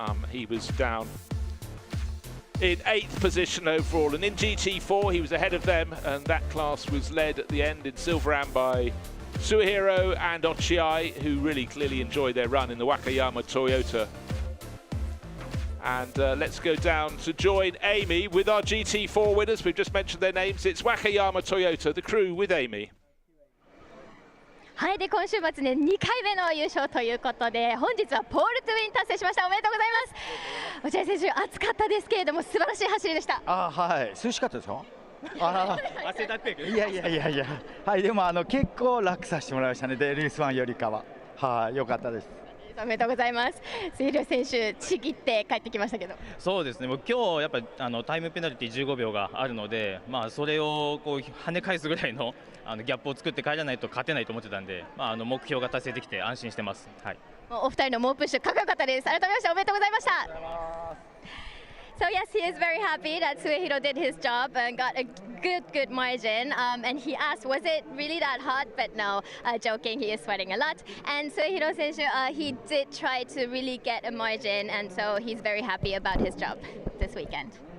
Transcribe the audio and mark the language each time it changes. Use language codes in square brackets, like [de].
[en] He was down in 8th position overall, and in GT4 he was ahead of them, and that class was led at the end in Silver Am by Suehiro and Ochiai, who really clearly enjoyed their run in the Wakayama Toyota. And let's go down to join Amy with our GT4 winners. We've just mentioned their names. It's Wakayama Toyota, the crew with Amy. [ja] はい、で今週末ね2回目の優勝ということで、本日はポールトゥウィン達成しました。おめでとうございます。落合選手、暑かったですけれども素晴らしい走りでした。はい、涼しかったですか？汗だくやけど。いや、はい、でも結構楽させてもらいましたね。レース1よりかは、はい、良かったです。おめでとうございます。末広選手、ちぎって帰ってきましたけど。そうですね。もう今日やっぱタイムペナルティ15秒があるので、それをこう跳ね返すぐらいのギャップを作って帰らないと勝てないと思ってたんで、目標が達成できて安心してます。はい。お二人の猛プッシュかっこよかったです。改めましておめでとうございました。 [en] So yes, he is very happy that Suehiro did his job and got a good margin. And he asked, was it really that hot? But no, joking, he is sweating a lot. And Suehiro Senshu, he did try to really get a margin, and so he's very happy about his job this weekend.